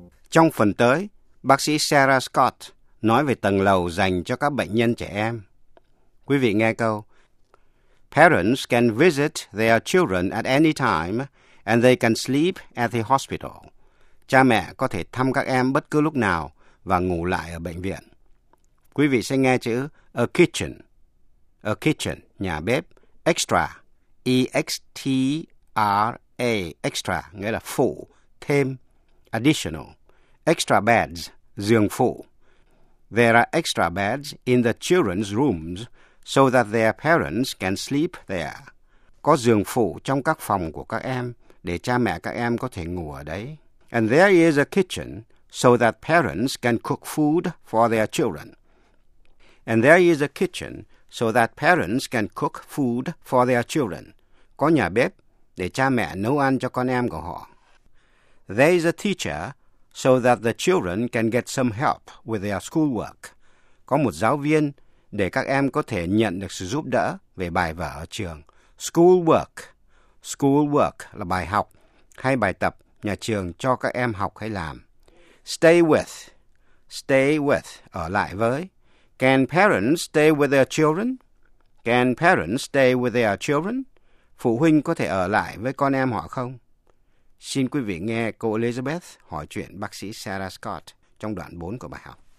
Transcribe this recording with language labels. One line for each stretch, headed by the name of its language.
Vietnamese: Trong phần tới, bác sĩ Sarah Scott nói về tầng lầu dành cho các bệnh nhân trẻ em. Quý vị nghe câu.
English: Parents can visit their children at any time and they can sleep at the hospital.
Vietnamese: Cha mẹ có thể thăm các em bất cứ lúc nào và ngủ lại ở bệnh viện. Quý vị sẽ nghe chữ a kitchen, nhà bếp, extra, E-X-T-R-A, extra, nghĩa là phụ, thêm, additional.
English: Extra beds,
Vietnamese: giường phụ.
English: There are extra beds in the children's rooms so that their parents can sleep there.
Vietnamese: Có giường phụ trong các phòng của các em để cha mẹ các em có thể ngủ ở đấy.
English: And there is a kitchen so that parents can cook food for their children. And there is a kitchen so that parents can cook food for their children.
Vietnamese: Có nhà bếp để cha mẹ nấu ăn cho con em của họ.
English: There is a teacher so that the children can get some help with their schoolwork.
Vietnamese: Có một giáo viên để các em có thể nhận được sự giúp đỡ về bài vở ở trường. Schoolwork. Schoolwork là bài học hay bài tập nhà trường cho các em học hay làm.
English: Stay with. Stay with.
Vietnamese: Ở lại với.
English: Can parents stay with their children? Can parents stay with their children?
Vietnamese: Phụ huynh có thể ở lại với con em họ không? Xin quý vị nghe cô Elizabeth hỏi chuyện bác sĩ Sarah Scott trong đoạn 4 của bài học.